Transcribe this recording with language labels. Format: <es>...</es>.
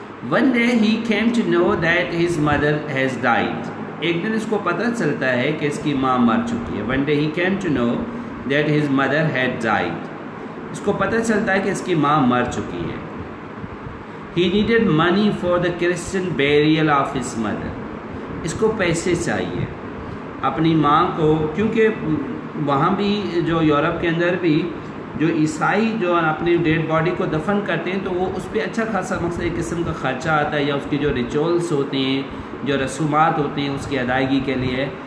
<en>One day he came to know that his mother has died.</en> <ur>ایک دن اس کو پتہ چلتا ہے کہ اس کی ماں مر چکی ہے.</ur> <en>One day he came to know that his mother had died.</en> <ur>اس کو پتہ چلتا ہے کہ اس کی ماں مر چکی ہے.</ur> <en>He needed money for the Christian burial of his mother.</en> <ur>اس کو پیسے چاہیے اپنی ماں کو، کیونکہ وہاں بھی جو یورپ کے اندر بھی جو عیسائی جو اپنی ڈیڈ باڈی کو دفن کرتے ہیں تو وہ اس پہ اچھا خاصا مقصد ایک قسم کا خرچہ آتا ہے، یا اس کی جو ریچولس ہوتے ہیں، جو رسومات ہوتی ہیں اس کی ادائیگی کے لیے.</ur>